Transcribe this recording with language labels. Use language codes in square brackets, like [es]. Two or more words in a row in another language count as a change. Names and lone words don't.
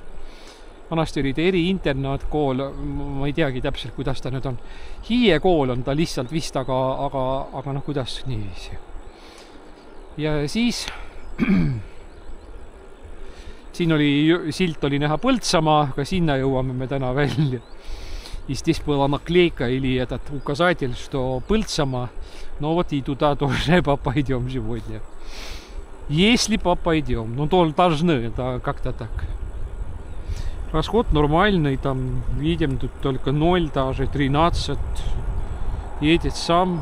[et] Vanasti oli ta eri-internaatkool, ma ei teagi täpselt, kuidas ta nüüd on. Hiie kool on ta lihtsalt vist, aga noh, kuidas niiviisi. Ja siis siin oli silt oli näha Põltsamaa, aga sinna jõuame me täna välja. [ru] И здесь была наклейка или этот указатель, что Пыльцама, но вот и туда тоже попойдем сегодня. Если попойдем, ну то должны, да, как-то так. Расход нормальный, там видим тут только 0, даже 13 едет сам.